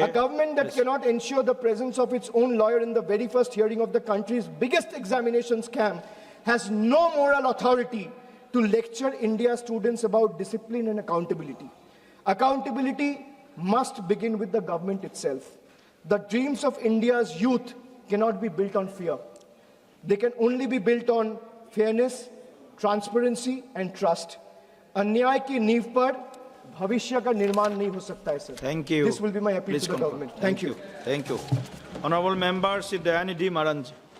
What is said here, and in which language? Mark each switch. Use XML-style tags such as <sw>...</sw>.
<en>A government that cannot ensure the presence of its own lawyer in the very first hearing of the country's biggest examination scam has no moral authority to lecture India's students about discipline and accountability. Accountability must begin with the government itself. The dreams of India's youth cannot be built on fear. They can only be built on fairness, transparency and trust.</en> <hi>अन्याय की नींव पर भविष्य का निर्माण नहीं हो सकता है, sir.</hi> <en>Thank you. This will be my appeal Please to the conclude. government. Thank you. Thank you. Honorable Member Shri Dayanidhi Maranj.</en>